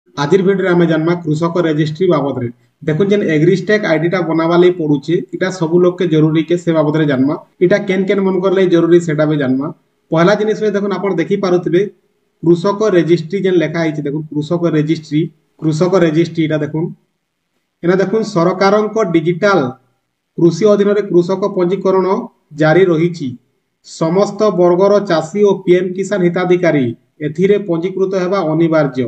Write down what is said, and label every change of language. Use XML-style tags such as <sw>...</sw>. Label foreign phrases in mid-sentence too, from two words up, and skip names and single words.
<spv>ଆଜିର ଭିଡିଓ ଆମ ଜାଣା କୃଷକ ରେଜିଷ୍ଟ୍ରି ବାବଦ ମେ। ଦେଖୋ ଜେନ ଏଗ୍ରିଷ୍ଟାକ ଆଇଡି ବନାବା ଲାଇ ପଡୁଛେ ଇଟା ସବୁ ଲୋକ କେ ଜରୁରୀ କେ ସେ ବାବଦ ମେ ଜାନମା। ଇଟା କେନ କେନ ମନ କର ଲାଇ ଜରୁରୀ ସେଟା ଭି ଜାନମା।</spv> <or>ପହିଲା ଜିନିଷ ମେ ଦେଖୋ ଆପଣ ଦେଖି ପାରୁଥିବେ କୃଷକ ରେଜିଷ୍ଟ୍ରି ଜେନ ଲେଖା ଆଇଛି ଦେଖୋ କୃଷକ ରେଜିଷ୍ଟ୍ରି ଇଟା ଦେଖୋ ଏଣା ଦେଖୋ ସରକାରକ ଡିଜିଟାଲ କୃଷି ଅଧୀନ କୃଷକ ପଞ୍ଜୀକରଣ ଜାରି ରହି। ସମସ୍ତ ବର୍ଗର ଚାଷୀ ଔର ପିଏମ କିଷାନ ହିତାଧିକାରୀ ଏଥିରେ ପଞ୍ଜୀକୃତ ହେବା ଅନିବାର୍ଯ୍ୟ।</or>